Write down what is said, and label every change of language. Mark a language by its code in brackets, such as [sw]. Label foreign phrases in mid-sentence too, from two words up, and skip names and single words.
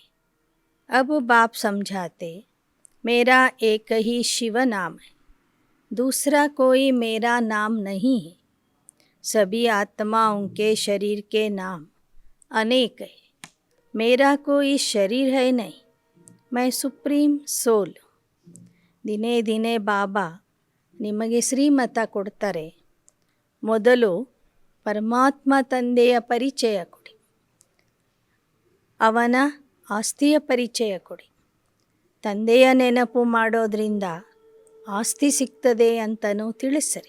[hi] अब बाप समझाते, मेरा एक ही शिव नाम है, दूसरा कोई मेरा नाम नहीं है. सभी आत्माओं के शरीर के नाम अनेक है, मेरा कोई शरीर है नहीं. [kn] मैं [en] supreme soul. [kn] ದಿನೇ ದಿನೇ ಬಾಬಾ ನಿಮಗೆ ಶ್ರೀಮತ ಕೊಡ್ತಾರೆ. ಮೊದಲು ಪರಮಾತ್ಮ ತಂದೆಯ ಪರಿಚಯ ಕೊಡಿ, ಅವನ ಆಸ್ತಿಯ ಪರಿಚಯ ಕೊಡಿ. ತಂದೆಯ ನೆನಪು ಮಾಡೋದ್ರಿಂದ ಆಸ್ತಿ ಸಿಗ್ತದೆ ಅಂತಲೂ ತಿಳಿಸಿರಿ.